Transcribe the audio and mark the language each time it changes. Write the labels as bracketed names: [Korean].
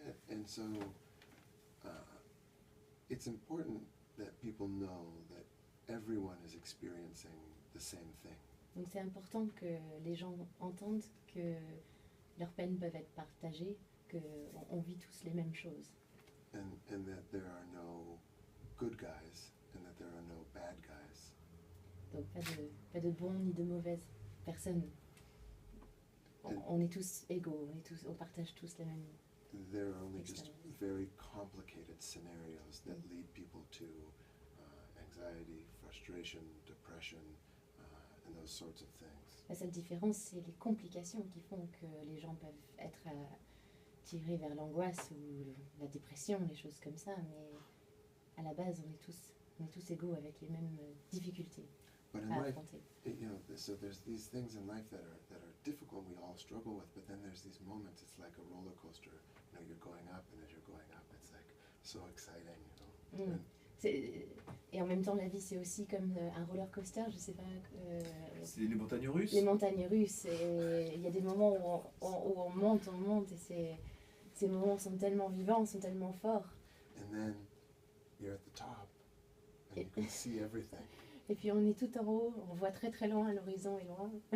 [English] And so it's important that people know that everyone is experiencing the same thing. [French] Donc c'est important que les gens entendent que leurs peines peuvent être partagées qu'on vit tous les mêmes choses. [English] and that there are no good guys and that there are no bad guys. [French] Donc pas de bons ni de mauvaises personnes. On est tous égaux, on partage tous les mêmes. [English] There are only just Experience. very complicated scenarios that lead people to anxiety, frustration, depression, and those sorts of things. [French] La seule différence, c'est les complications qui font que les gens peuvent être tirés vers l'angoisse ou la dépression, les choses comme ça, mais à la base, on est tous égaux avec les mêmes difficultés [English] But in [French] à [English] life, [French] affronter. [English] so there's these things in life that are difficult. We all struggle with, but then there's these moments. It's like a roller coaster. You're going up, and as you're going up, it's like so exciting. Mm. [French] Et en même temps, la vie, c'est aussi comme un roller coaster, je sais pas. C'est les montagnes russes. Les montagnes russes. Et il y a des moments où on monte, et ces moments sont tellement vivants, sont tellement forts. [English] And then you're at the top, and you can see everything. [French] Et puis on est tout en haut, on voit très très loin, l'horizon est loin.